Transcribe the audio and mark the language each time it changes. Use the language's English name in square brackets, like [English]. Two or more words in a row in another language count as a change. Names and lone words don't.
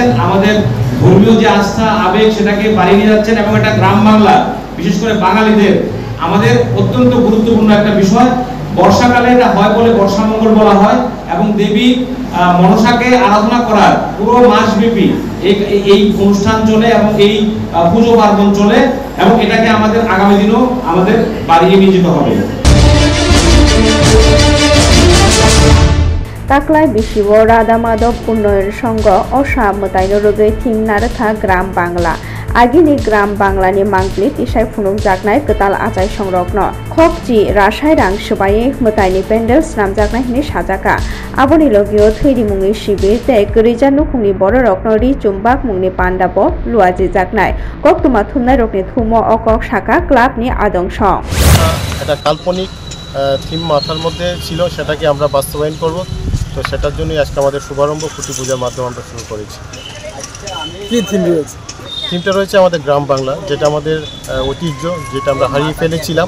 [Bangla] আমাদের ধর্মীয় যে আস্থা আবেগ সেটাকে বাড়িয়ে নিয়ে যাচ্ছেন এবং এটা গ্রাম বাংলা বিশেষ করে বাঙালিদের আমাদের অত্যন্ত গুরুত্বপূর্ণ একটা বিষয়। বর্ষাকালে এটা হয় বলে বর্ষামঙ্গল বলা হয় এবং দেবী মনসাকে আরাধনা করার পুরো মাসব্যাপী এই অনুষ্ঠান চলে এবং এই পুজো পার্বণ চলে এবং এটাকে আমাদের আগামী দিনেও আমাদের বাড়িয়ে নিয়ে যেতে হবে। [Kok Borok] Taklai Bishiwo Radha Madhav Unnoyon Songho Osha Motaino Rogei Thing Narakha Gram Bangla Agini Gram Bangla ni Manglit Isai Phunung Jaknai Ketal Achai Songrokno Khokji Rashai Rang Subai Motaini Pendel Snam Jaknai ni Sajaka Aboni Logio Thiri Mungi Shibir Tei Gerija Nukungni Boro Rokno Ri Chumbak Mungni Pandabo Luaji Jaknai Koktuma Thumnai Rokni Thumo Okok Shaka Club ni Adongshong [Bangla] এটা কাল্পনিক থিম মাথার মধ্যে ছিল, সেটাকে আমরা বাস্তবায়ন করব। তো সেটার জন্যই আজকে আমাদের শুভারম্ভ খুঁটি পূজার মাধ্যমে আমরা শুরু করেছি। কি থিম রয়েছে? থিমটা রয়েছে আমাদের গ্রাম বাংলা, যেটা আমাদের ঐতিহ্য, যেটা আমরা হারিয়ে ফেলেছিলাম।